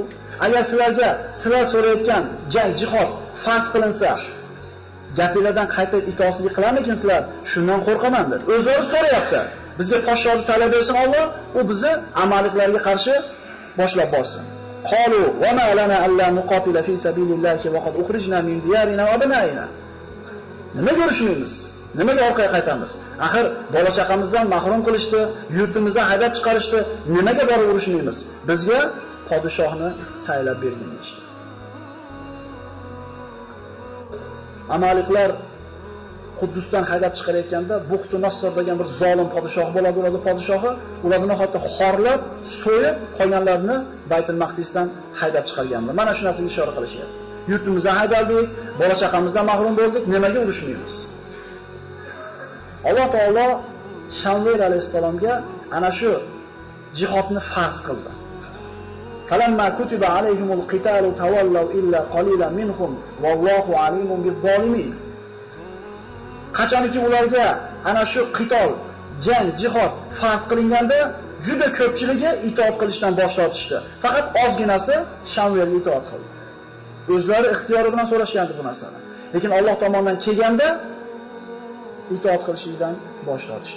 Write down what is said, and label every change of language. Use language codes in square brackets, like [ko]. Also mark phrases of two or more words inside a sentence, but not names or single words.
[uz] Agar sizlar so'rayotgan jang, jihod farz qilinsa, gapinglardan qaytib itoatsizlik qilarmikinsizlar? Shundan qo'rqaman dedi. O'zlari so'rayapti. Bizga podshohni saylab bersin Alloh, u bizni amalliklarga qarshi boshlab borsin. [ar] قالوا وما لنا ألا نقاتل في سبيل الله وقد أخرجنا من ديارنا وأبنائنا. [uz] Nimaga urushmaymiz? Nimaga orqaga qaytamiz? Axir bola chaqamizdan mahrum qilishdi, yurtimizdan haydab chiqarishdi. Nimaga borib urushmaymiz? Bizga podshohni saylab bergan ishdi. Amaliklar Quddusdan haydab chiqarayotganda Buxtu Nasr degan bir zolim podshoh bo'ladi, ularning podshohi ularni hatto xorlab, so'yib qolganlarni Baytul Maqdisdan haydab chiqarganlar. Mana shu narsaga ishora qilishyapti. Yurtimizdan haydaldik, bola chaqamizdan mahrum bo'ldik, nimaga urushmaymiz? Alloh taolo Shamvel alayhisalomga ana shu jihodni farz qildi. [ar] فلما كتب عليهم القتال تولوا إلا قليلا منهم والله عليم بالظالمين. [uz] Qachonki ularga ana shu qitol, jang, jihod farz qilinganda juda ko'pchiligi itoat qilishdan bosh tortishdi. Faqat ozginasi Shamvelga itoat qildi. O'zlari ixtiyori bilan so'rashgandi bu narsani. Lekin Alloh tomonidan kelganda itoat qilishdan bosh tortishdi.